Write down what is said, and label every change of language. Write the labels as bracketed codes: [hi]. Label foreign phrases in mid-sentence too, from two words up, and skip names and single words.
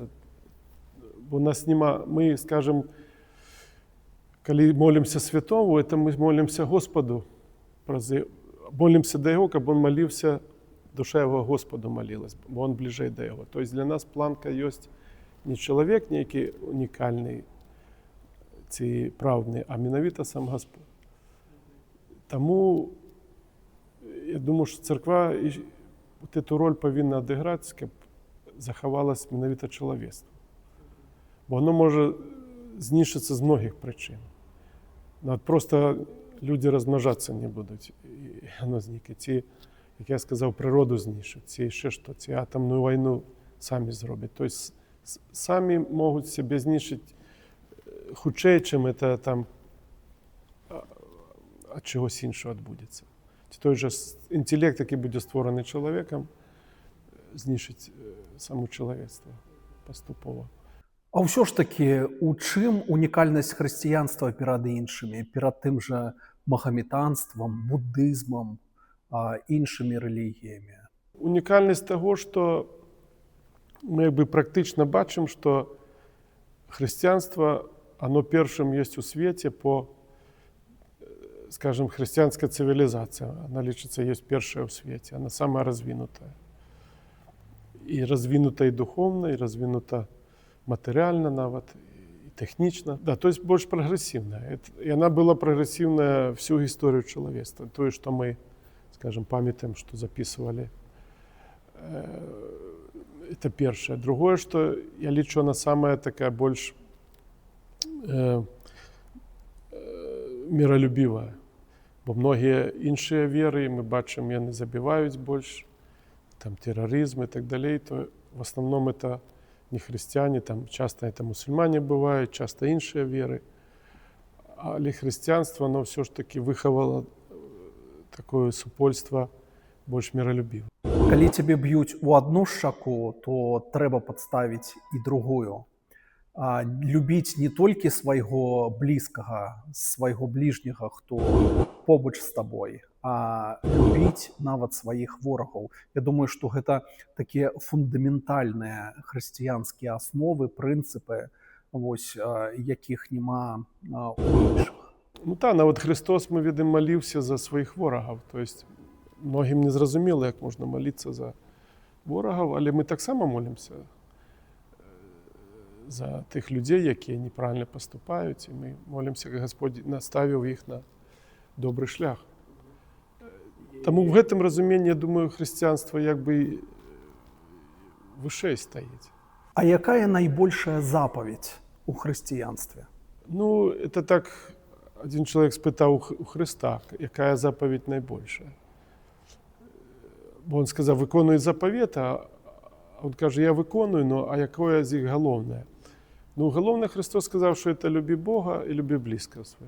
[be] Бо у нас няма, мы, скажем, калі молімся святому, это мы молімся Господу, молімся да Яго, каб он маліўся, душа Яго Господу малілась, бо он бліжэй да Яго. [ru] То есть [be] для нас планка ёсць не чалавек нейкі унікальны ці праўдны, а менавіта сам Гасподь. [uk] Таму я думаю, що церква цю роль повинна відіграти, щоб заховалось менавіта чоловіцтво. Бо воно може знищитися з многих причин. Ну, от просто люди розмножатися не будуть, і воно зникне. Ці, як я сказав, природу знищать, ці ще що, ці атомну війну самі зроблять. Тобто самі можуть себе знищити худше, чим це там від чогось іншого відбудеться. Той же інтелект, який буде створений чоловіком, знищить само чоловіцтво поступово. [be] А ўсё ж такі, у чым унікальнасць хрысціянства перад іншымі, перад тым жа магаметанствам, буддызмам, іншымі рэлігіямі? [uk] Унікальність того, що ми практично бачимо, що християнство, оно першим є у світі по, скажем, [ru] християнская цивилизация. [uk] Она лічиться є перша у світі, вона сама розвинута. І розвинута і духовно, і розвинута материально нават, и технично. [ru] Да, то есть больше прогрессивная. И она была прогрессивная всю историю человечества. То, что мы, скажем, памятаем, что записывали. Это первое. Другое, что я лечу, она самая такая больше миролюбивая. Бо многие іншие веры, мы бачим, не забивают больше, там терроризм и так далее, то в основном это не христиане, там часто это мусульмане бывают, часто іншие веры. [uk] Але християнство, [ru] оно все ж таки выховало такое супольство больше миролюбивое. [be] Калі цябе б'юць у адну шчаку, то трэба падставіць і другую. Любіць не толькі свайго блізкага, свайго бліжняга, хто побач з табой, а любіць нават сваіх ворагаў. Я думаю, што гэта такія фундаментальныя хрысціянскія асновы, прынцыпы, вось, якіх няма у іншых. [uk] Ну так, нават Христос, мы відим, молився за своїх ворогів. Тобто, многим не зрозуміло, як можна молитися за ворогів, але ми так само молимося за тих людей, які неправильно поступають, і ми молимося, як Господь наставив їх на добрий шлях. [be] Тому в гэтым разуменні, [uk] я думаю, християнство якби вище стоїть. [be] А якая найбольшая запаведь у хрысціянстве? [uk] Ну, [ru] это так, [uk] один чоловік спитав у Христа, яка заповідь найбільша. Бо він сказав, виконуй заповіт, а він каже, я виконую, но а яке з їх головне? Ну, головне, Христос сказав, що це люби Бога і люби близького свого.